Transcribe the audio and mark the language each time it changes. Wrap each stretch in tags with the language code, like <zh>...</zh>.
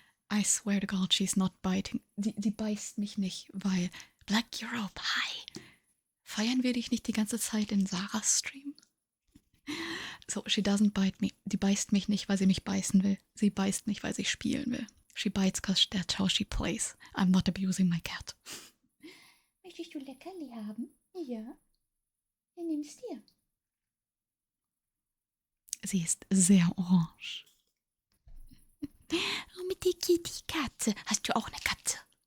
<en>I swear to God, she's not biting.</en> <de>Die beißt mich nicht, weil Black Europe, hi. Feiern wir dich nicht die ganze Zeit in Sarahs Stream?</de> <en>So, she doesn't bite me.</en> <de>Die beißt mich nicht, weil sie mich beißen will. Sie beißt mich, weil sie spielen will.</de> <en>She bites cause that's how she plays. I'm not abusing my cat.</en> <de>Möchtest du Leckerli haben? Ja. Dann nimm's dir. Sie ist sehr orange. Oh, mit die Kitty-Katze. Hast du auch eine Katze?</de>